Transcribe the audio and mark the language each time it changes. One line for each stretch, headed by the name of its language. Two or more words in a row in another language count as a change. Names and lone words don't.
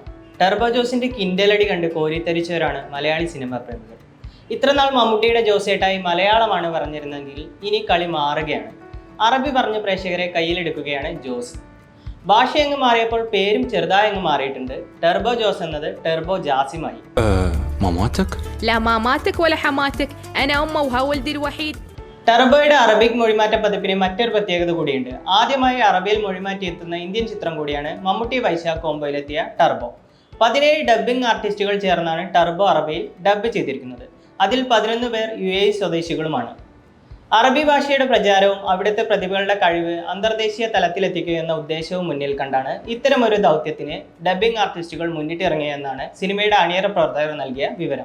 Malayalam: ടർബോ ജോസിന്റെ കിൻഡലടി കണ്ട് കോരിത്തരിച്ചവരാണ് മലയാളി സിനിമ പ്രേമികൾ. ഇത്രനാൾ മമ്മൂട്ടിയുടെ ജോസേട്ടായി മലയാളമാണ് പറഞ്ഞിരുന്നെങ്കിൽ ഇനി കളി മാറുകയാണ്. അറബി പറഞ്ഞ പ്രേക്ഷകരെ കയ്യിലെടുക്കുകയാണ് ജോസ്. ഭാഷയങ്ങ് മാറിയപ്പോൾ പേരും ചെറുതായങ്ങ് മാറിയിട്ടുണ്ട്. ടർബോ ജോസ് എന്നത് ടർബോ ജാസിമായി.
Arabic: ماماتك؟ لا ماماتك ولا حماتك أنا أمه وولدي الوحيد.
Malayalam: ടർബോയുടെ അറബിക് മൊഴിമാറ്റ പതിപ്പിന് മറ്റൊരു പ്രത്യേകത കൂടിയുണ്ട്. ആദ്യമായി അറബിയിൽ മൊഴിമാറ്റി എത്തുന്ന ഇന്ത്യൻ ചിത്രം കൂടിയാണ് മമ്മൂട്ടി വൈശാഖ് കോംബോയിലെത്തിയ ടർബോ. 17
English: dubbing artists
Malayalam: ചേർന്നാണ് ടർബോ അറബിയിൽ ഡബ്ബ് ചെയ്തിരിക്കുന്നത്. അതിൽ 11 പേർ UAE സ്വദേശികളുമാണ്. അറബി ഭാഷയുടെ പ്രചാരവും അവിടുത്തെ പ്രതിഭകളുടെ കഴിവ് അന്തർദേശീയ തലത്തിലെത്തിക്കുക എന്ന ഉദ്ദേശവും മുന്നിൽ കണ്ടാണ് ഇത്തരമൊരു ദൗത്യത്തിന്
English: dubbing artists
Malayalam: മുന്നിട്ടിറങ്ങിയെന്നാണ് സിനിമയുടെ അണിയറ പ്രവർത്തകർ നൽകിയ വിവരം.